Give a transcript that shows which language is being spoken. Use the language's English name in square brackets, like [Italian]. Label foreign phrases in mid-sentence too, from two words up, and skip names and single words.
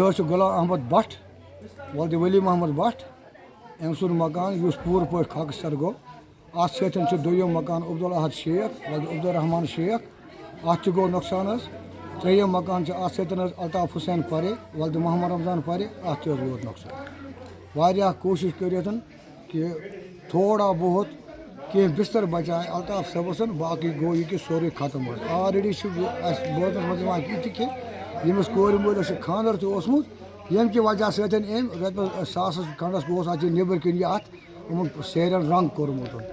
[Kashmiri] حظ چھُ غلام احمد بٹ ولدِ ولی محمد بٹ أمۍ سُنٛد مکان یُس پوٗرٕ پٲٹھۍ خاکستر گوٚو اَتھ سۭتۍ چھُ دوٚیِم مکان عبدالاحد شیخ ولدِ عبدالرحمان شیخ اَتھ تہِ گوٚو نۄقصان حظ ترٛیٚیِم مکان چھُ اَتھ سۭتۍ حظ الطاف حُسین پرے ولدِ محمد رمضان پرے اَتھ تہِ حظ ووت نۄقصان واریاہ کوٗشِش کٔرِتھ کہِ تھوڑا بہت کینٛہہ بِستر بچاے الطاف صٲبَس باقٕے گوٚو یہِ کہِ سورُے ختم حظ آلریڈی چھُ اَسہِ بوزنَس منٛز یِوان یہِ تہِ کہِ ییٚمِس کورِ مٲلِس چھُ خانٛدر تہِ اوسمُت ییٚمہِ کہِ وجہ سۭتۍ أمۍ رۄپیَس ساسَس کھنٛڈَس گوٚوُس اَتہِ نیٚبٕرۍ کِنۍ یہِ اَتھ یِمن سیرٮ۪ن رنٛگ کوٚرمُت